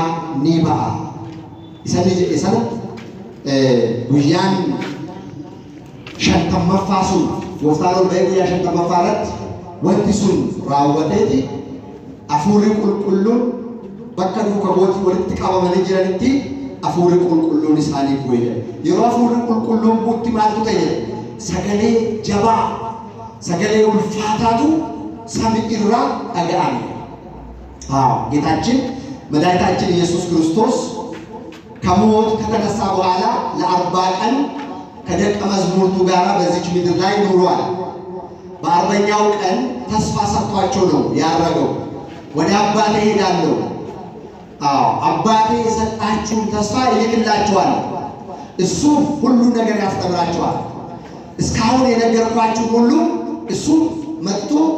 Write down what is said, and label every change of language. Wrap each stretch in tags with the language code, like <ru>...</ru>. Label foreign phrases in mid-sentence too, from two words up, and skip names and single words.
<om>ni ba'a isa ni jedhe sana guyyaan shantammaffaa sun gooftaan ol ba'ee guyyaa shantammaffaa irratti wanti sun raawwateeti hafuurri qulqulluun bakka duuka booti walitti qabamanii jiranitti hafuurri qulqulluun isaanii bu'e yeroo hafuurri qulqulluun buutti maaltu ta'e sagalee jabaa sagalee ulfaataatu samii irraa dhaga'ame</om> <am>ጌታችን መድኃኒታችን ኢየሱስ ክርስቶስ ከሞት ከተነሳ በኋላ ለ40 ቀን ከደቀ መዛሙርቱ ጋር በዚች ምድር ላይ ኖሯል። በ40ኛው ቀን ተስፋ ሰጥቷቸው ነው ያረገው። ወደ አባቴ ሄዳለሁ፣ አባቴ የሰጣችሁን ተስፋ ይልክላችኋል፣ እሱ ሁሉ ነገር ያስተምራችኋል፣ እስካሁን የነገርኳችሁ ሁሉ እሱ መጥቶ</am>